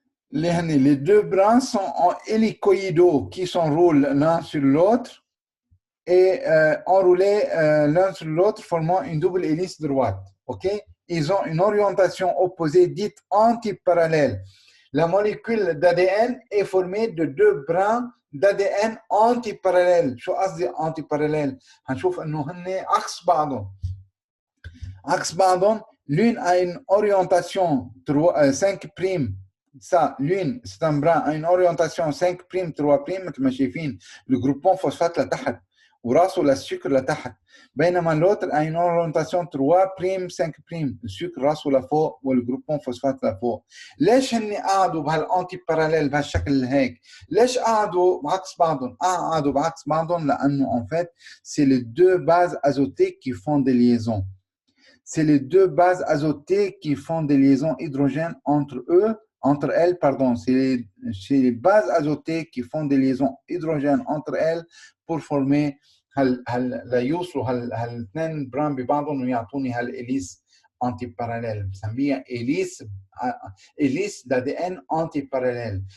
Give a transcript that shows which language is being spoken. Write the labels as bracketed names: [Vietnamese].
[French] Les 2 brins sont en hélicoïdaux qui s'enroulent l'un sur l'autre et enroulés l'un sur l'autre, formant une double hélice droite. Okay? Ils ont une orientation opposée dite antiparallèle. La molécule d'ADN est formée de 2 brins d'ADN antiparallèles. [Arabic] شو قصدي antiparallèles؟ هنشوف انه هن عكس بعضهم. عكس بعضهم, [French] l'une a une orientation 5'. Ça, l'une, c'est un brin, a une orientation 5', 3', [Arabic] مثل ما شايفين [French] le groupon phosphate [Arabic] لتحت وراسه للسكر لتحت. بينما [French] l'autre a une orientation 3', 5', [Arabic] السكر راسه لفوق والجروبون فوسفات لفوق. ليش هن قعدوا بهالانتي باراليل بهالشكل هيك؟ ليش قعدوا بعكس بعضهم؟ قعدوا بعكس بعضهم لانه [French] en fait c'est les 2 bases azotées qui font des liaisons. C'est les 2 bases azotées qui font des liaisons hydrogènes entre elles, pardon, c'est les bases azotées qui font des liaisons hydrogènes entre elles pour former [Arabic] ليوصلوا هالاثنين بران ببعضهم ويعطوني هالإليس انتي باراليل, بسميها [French] hélice d'ADN antiparallèle.